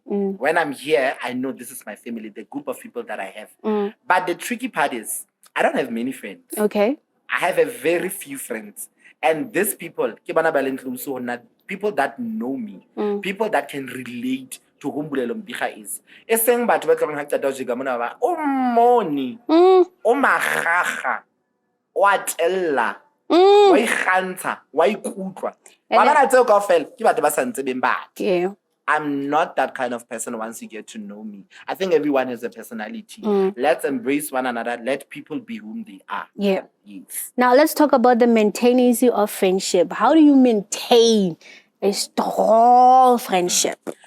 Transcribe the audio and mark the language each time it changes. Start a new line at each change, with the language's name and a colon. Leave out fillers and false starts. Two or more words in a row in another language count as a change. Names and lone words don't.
English: When I'm here, I know this is my family, the group of people that I have. But the tricky part is I don't have many friends. Okay. I have a very few friends. And these people, people that know me, people that can relate to whom Mbulelo Mbira is.
Southern Sotho: Eseng batho ba tlang ha qeta ho jega mona ba o moni o Maqaqa wa tella wa ikgantsha wa ikutlwa ba bana tseo kaofela ke batho ba sa ntsebeng batho.
English: Yeah. I'm not that kind of person once you get to know me. I think everyone has a personality. Let's embrace one another. Let people be whom they are. Yeah. Yes. Now let's talk about the maintenance of friendship. How do you maintain a strong friendship?